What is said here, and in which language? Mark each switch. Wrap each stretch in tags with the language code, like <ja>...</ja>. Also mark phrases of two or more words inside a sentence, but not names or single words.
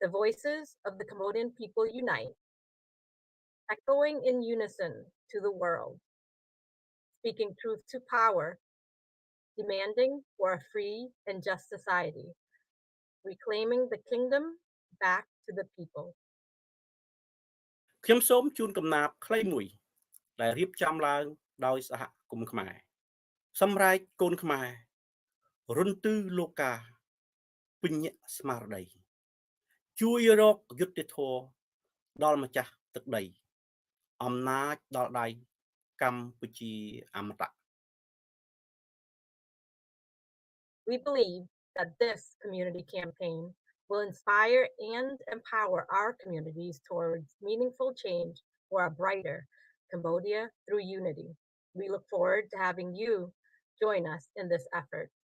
<en>The voices of the Cambodian people unite, echoing in unison to the world, speaking truth to power, demanding for a free and just society, reclaiming the kingdom back to the people.</en> <km>ខ្ញុំសូមជូនកំណាព្យខ្លីមួយដែលរៀបចំឡើងដោយសហគមន៍ខ្មែរសម្រែកកូនខ្មែររុនទឺលោកាពញ្ញស្មារតីជួយរកយុត្តិធម៌ដល់ម្ចាស់ទឹកដីអំណាចដល់ដៃកម្ពុជាអមតៈ</km> <en>We believe that this community campaign will inspire and empower our communities towards meaningful change for a brighter Cambodia through unity. We look forward to having you join us in this effort.</en>